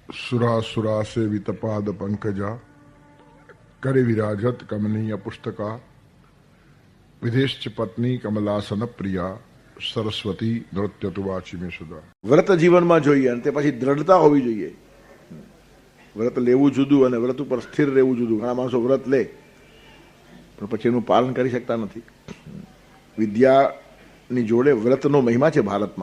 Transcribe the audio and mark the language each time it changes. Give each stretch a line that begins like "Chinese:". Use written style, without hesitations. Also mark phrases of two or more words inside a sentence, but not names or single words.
Sanskrit: सुरा सेवित पाद पंकजा करे विराजत कमनीय पुस्तका विदेश पत्नी कमलासन प्रिया સરસ્વતી નૃત્ય તુ વાચી મેં સુધા.
Gujarati: વ્રત જીવનમાં જોઈએ અને તે પછી દ્રઢતા હોવી જોઈએ. વ્રત લેવું જુદું અને વ્રત ઉપર સ્થિર રહેવું જુદું. ઘણા માણસો વ્રત લે પણ પછી એનું પાલન કરી શકતા નથી. વિદ્યાની જોડે વ્રતનો મહિમા છે ભારતમાં.